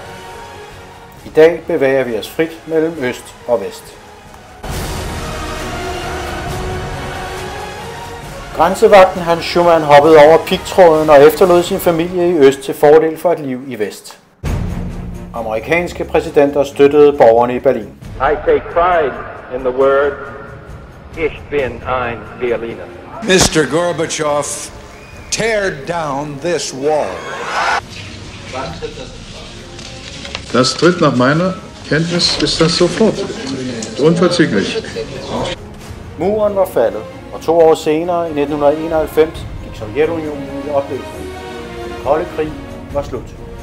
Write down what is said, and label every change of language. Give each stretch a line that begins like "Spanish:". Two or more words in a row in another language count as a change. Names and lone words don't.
Danish: I dag bevæger vi os frit mellem øst og vest. Grænsevagten Hans Schumann hoppede over pigtråden og efterlod sin familie i øst til fordel for et liv i vest. Amerikanske præsidenter støttede borgerne i Berlin.
English: I take pride in the word
German: Ich bin ein Berliner.
English: Mr. Gorbachev, tear down this wall.
German: Das tritt nach meiner Kenntnis ist das sofort. Unverzüglich.
Danish: Muren var faldet, og 2 år senere, i 1991, gik Sovjetunionen i opløsning. Den kolde krig var slut.